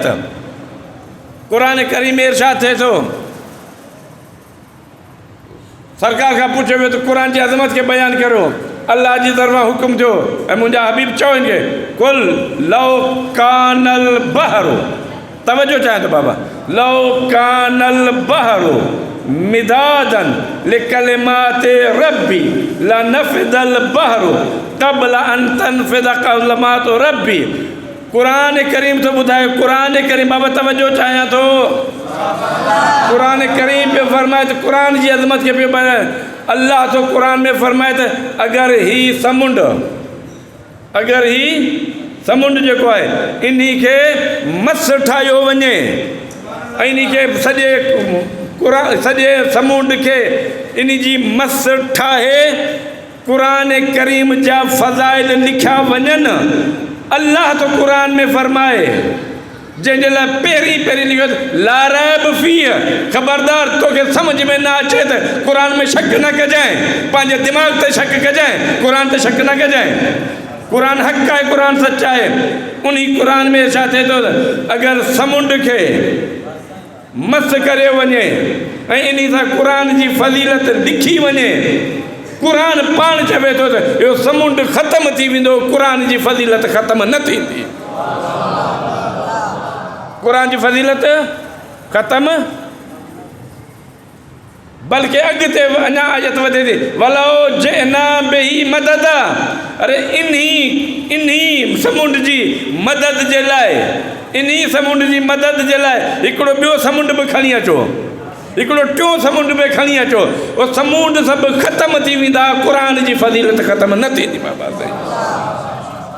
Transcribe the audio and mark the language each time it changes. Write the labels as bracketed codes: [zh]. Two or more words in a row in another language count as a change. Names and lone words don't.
[sd] क़ुरान करीम में इरशाद थिए थो, सरकार खां पुछियो वियो त क़ुरान जी अज़मत खे बयानु करो। अल्लाह जी तरफ़ां हुकुम थियो ऐं मुंहिंजा हबीब चओ हिनखे [ar] قل لو كان البحر, [sd] तवजो चाहियां थो बाबा, [ar] لو كان البحر مدادا لكلمات ربي لنفد البحر قبل أن تنفد كلمات ربي. [sd] क़ुरान करीम थो ॿुधाए, क़ुरान करीम बाबा तवजो चाहियां थो। क़ुरान करीम पे फरमाए त क़ुरान जी अज़मत खे पियो ॿुधाए। अल्लाह तो क़ुरान में फरमाए त अगरि ही समुंड जेको आहे इन्ही खे मस ठाहियो वञे ऐं इन्ही खे सॼे समुंड खे इन जी मस ठाहे क़ुरान करीम जा फ़ज़ाइल लिखिया वञनि। अल्लाह तो क़ुरान में फरमाए जंहिंजे लाइ पहिरीं लिखियो [ar] لا ريب فيه, [sd] ख़बरदार तोखे सम्झ में न अचे त क़ुरान में शक न कजांइ, पंहिंजे दिमाग़ ते शक कजांइ, क़ुरान ते शक न कजांइ। क़ुरान हक़ आहे, क़ुरान सच आहे। उन क़ुरान में छा थिए थो अगरि समुंड खे मस करे वञे ऐं इन सां क़ुरान जी फ़ज़ीलत लिखी वञे, क़ुरान पाण चवे थो त इहो समुंड ख़तमु थी वेंदो, क़ुरान जी फ़ज़ीलत ख़तमु न थींदी। क़ुरान जी फ़ज़ीलत ख़तमु, बल्कि अॻिते अञा आयत वधे थी [ar] ولو جئنا به مدد. [sd] अरे इन्ही समुंड जी मदद जे लाइ, इन्ही समुंड जी मदद जे लाइ हिकिड़ो ॿियो समुंड बि खणी अचो, हिकिड़ो टियों समुंड बि खणी अचो। उहो समुंड सभु ख़तमु थी वेंदा, क़ुरान जी फ़ज़ीलत ख़तमु न थींदी।